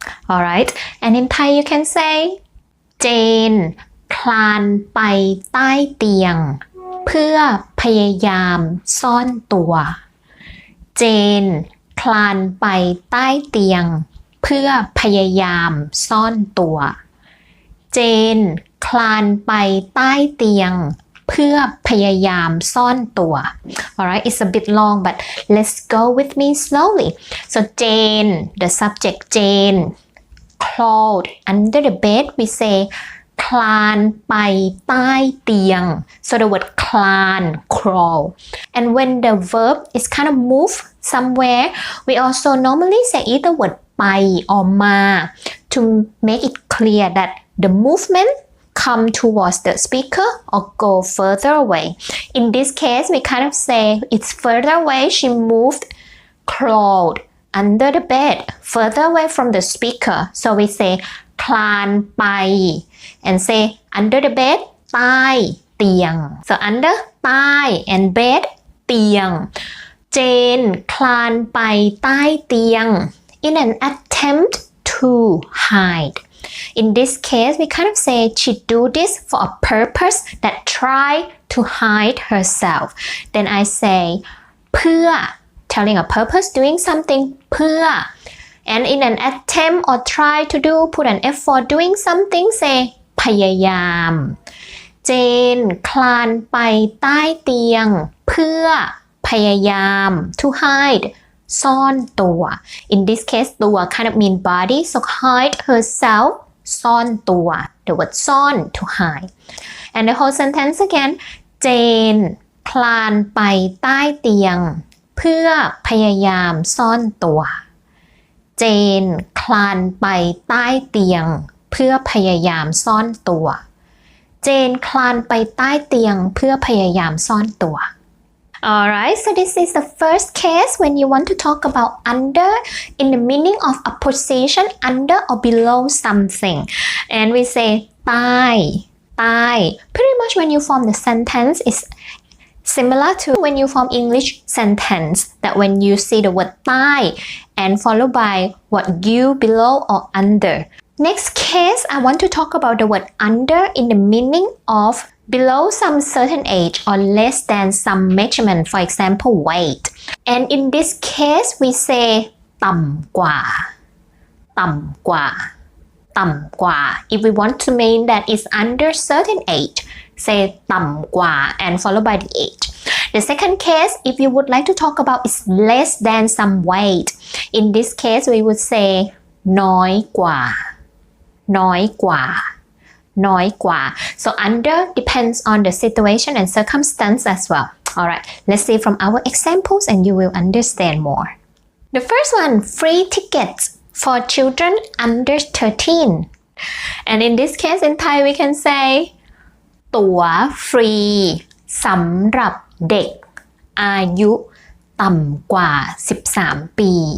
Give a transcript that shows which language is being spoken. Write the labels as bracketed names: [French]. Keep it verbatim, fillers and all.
[English] Alright, and in Thai you can say [Thai] Jane คลานไปใต้เตียงเพื่อพยายามซ่อนตัว Jane คลานไปใต้เตียงเพื่อพยายามซ่อนตัว Jane คลานไปใต้เตียงเพื่อพยายามซ่อนตัว [English] Alright, it's a bit long, but let's go with me slowly. So Jane, the subject Jane, crawled under the bed. We say [Thai] คลานไปใต้เตียง [English] So the word คลาน crawl. And when the verb is kind of move somewhere, we also normally say either word ไป or มา to make it clear that the movement come towards the speaker or go further away. In this case, we kind of say it's further away. She moved, crawled under the bed, further away from the speaker. So we say [Thai] คลานไป [English] and say under the bed, [Thai] ใต้เตียง [English] So under ใต้ and bed, เตียง [Thai] Jane คลานไปใต้เตียง [English] in an attempt to hide. In this case, we kind of say she do this for a purpose that try to hide herself. Then I say เพื่อ telling a purpose doing something เพื่อ and in an attempt or try to do put an effort doing something say พยายาม [Thai] เจนคลานไปใต้เตียงเพื่อพยายาม [English] to hide [Thai] ซ่อนตัว [English] in this case [Thai] ตัว [English] kind of mean body so hide herself [Thai] ซ่อนตัว [English] the word [Thai] ซ่อน [English] to hide and the whole sentence again [Thai] เจนคลานไปใต้เตียงเพื่อพยายามซ่อนตัว เจนคลานไปใต้เตียงเพื่อพยายามซ่อนตัวเจนคลานไปใต้เตียงเพื่อพยายามซ่อนตัว [English] Alright, so this is the first case when you want to talk about under in the meaning of a position under or below something. And we say [Thai] ใต้ใต้ [English] Pretty much when you form the sentence is similar to when you form English sentence that when you see the word ใต้and followed by what you below or under. Next case, I want to talk about the word under in the meaning of below some certain age or less than some measurement, for example, weight. And in this case, we say [Thai] ต่ำกว่าต่ำกว่าต่ำกว่า [English] If we want to mean that it's under certain age, say ต่ำกว่า and followed by the age. The second case, if you would like to talk about is less than some weight. In this case, we would say [Thai] น้อยกว่าน้อยกว่าน้อยกว่า [English] so under depends on the situation and circumstance as well alright let's see from our examples and you will understand more the first one free tickets for children under thirteen and in this case in Thai we can say [Thai] ตั๋วฟรีสำหรับเด็กอายุต่ำกว่าสิบสามปี